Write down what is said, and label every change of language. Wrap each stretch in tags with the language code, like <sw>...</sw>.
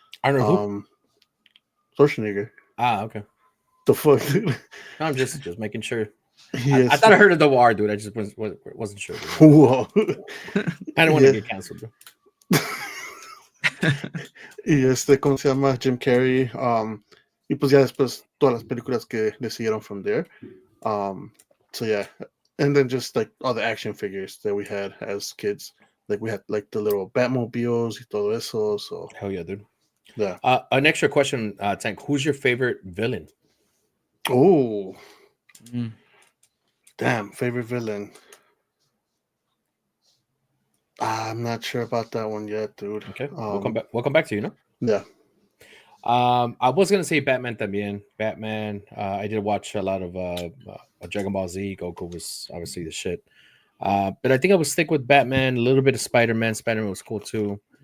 <en>Arnold Schwarzenegger. Okay. The fuck, dude? No, I'm just making sure. Yes. I thought I heard of the war, dude. I just wasn't sure. Whoa. I don't want to get canceled, bro.</en> <es>Y ¿cómo se llama? Jim Carrey. Y pues ya después todas las películas que le siguieron</es> <en>from there. So yeah. And then just like all the action figures that we had as kids. Like we had like the little Batmobiles</en> <es>y todo eso.</es> <en>So hell yeah, dude. Yeah. An extra question, Tank. Who's your favorite villain? Oh. Damn, favorite villain. I'm not sure about that one yet, dude. Okay, we'll come back to you, Yeah. I was gonna say Batman también. Batman. I did watch a lot of Dragon Ball Z. Goku was obviously the shit. But I think I would stick with Batman. A little bit of Spider-Man. Spider-Man was cool too.</en>